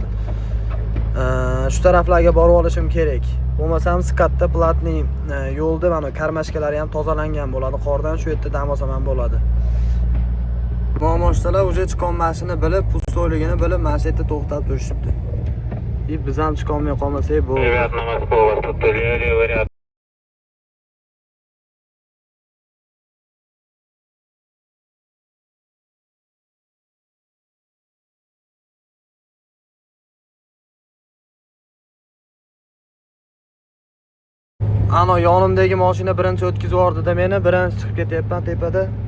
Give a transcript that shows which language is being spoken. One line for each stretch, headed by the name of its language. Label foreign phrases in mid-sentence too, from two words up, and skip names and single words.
Uzbek: Shu taraflarga borib olishim kerak. Bo'lmasam skatda platniy yo'lda mana karmashkalari ham tozalangan bo'ladi. Qordan shu yerda dam olsam ham bo'ladi. Mo'moshtalar уже chiqolmasini bilib, pustoyligini bilib, mana shu yerda to'xtab turishibdi. Biz ham chiqa olmay qolmasak bu.
Russian: Ребят, на Москву вас тут левый ряд.
Uzbek: Ana yonimdagi mashina birinchi o'tkazib yubordida meni, birinchi chiqib ketyapman tepada.